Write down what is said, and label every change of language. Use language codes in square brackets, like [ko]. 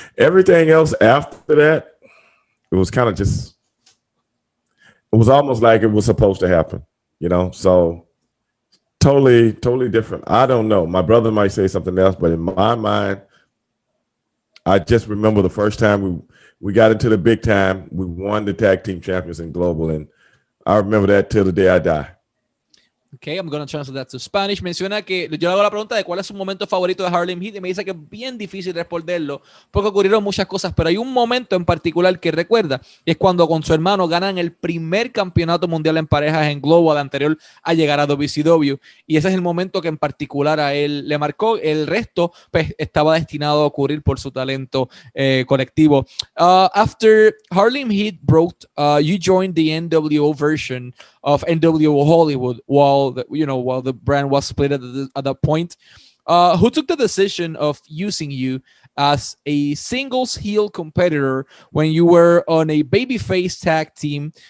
[en] Everything else after that, it was kind of just, it was almost like it was supposed to happen, so totally different. I don't know. My brother might say something else, but in my mind, I just remember the first time we got into the big time, we won the tag team champions in Global, and I remember that till the day I die. Okay, I'm going to translate that to Spanish. [es] Menciona que yo le hago la pregunta de cuál es su momento favorito de Harlem Heat y me dice que es bien difícil responderlo porque ocurrieron muchas cosas, pero hay un momento en particular que recuerda y es cuando con su hermano ganan el primer campeonato mundial en parejas en Global anterior a llegar a WCW, y ese es el momento que en particular a él le marcó. El resto pues estaba destinado a ocurrir por su talento colectivo. [en] After Harlem Heat broke, you joined the NWO version of NWO Hollywood, while while the brand was split at that point. Who took the decision of using you as a singles heel competitor when you were on a babyface tag team?